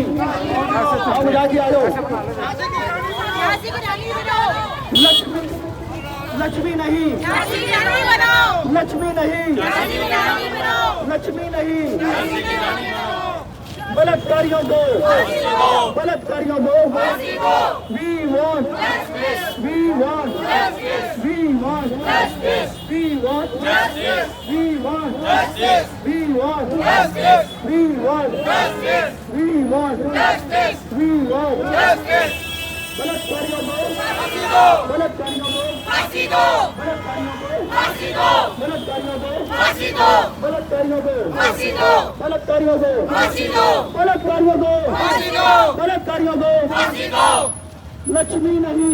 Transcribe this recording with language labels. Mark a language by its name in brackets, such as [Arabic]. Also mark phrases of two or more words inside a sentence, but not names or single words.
[Hindi] आओ राजी आ जाओ। लक्ष्मी, लक्ष्मी नहीं, लक्ष्मी नहीं, लक्ष्मी नहीं। बलात्कारियों को, बलात्कारियों को [English] we want, we want, we want, we want, we want, we want, we want, we want, we want, [Hindi] बलात्कारियों को, बलात्कारियों को, बलात्कारियों को, बलात्कारियों को, बलात्कारियों को, बलात्कारियों को, बलात्कारियों को, बलात्कारियों को, लक्ष्मी नहीं,